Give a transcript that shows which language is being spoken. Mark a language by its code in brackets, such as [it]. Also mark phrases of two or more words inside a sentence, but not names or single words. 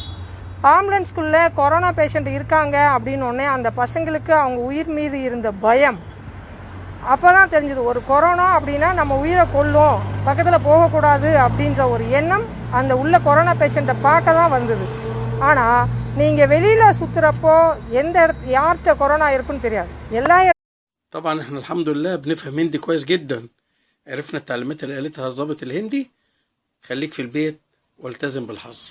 [ta] ஆம்புலன்ஸ்குள்ளே [en] corona patient [ta] இருக்காங்க அப்படின்னோடனே அந்த பசங்களுக்கு அவங்க உயிர் மீது இருந்த பயம் அப்போ தான் தெரிஞ்சது. ஒரு கொரோனா அப்படின்னா நம்ம உயிரை கொல்லும், பக்கத்தில் போகக்கூடாது அப்படின்ற ஒரு எண்ணம் அந்த உள்ள [en] corona patient [ta] பார்க்க தான் வந்தது. ஆனால் நீங்கள் வெளியில் சுற்றுறப்போ எந்த யார்கிட்ட கொரோனா இருக்குன்னு தெரியாது. எல்லா [ar] طبعا احنا الحمد لله بنفهم هندي كويس جدا. عرفنا التعليمات اللي قالتها الضابط الهندي: خليك في البيت والتزم بالحظر.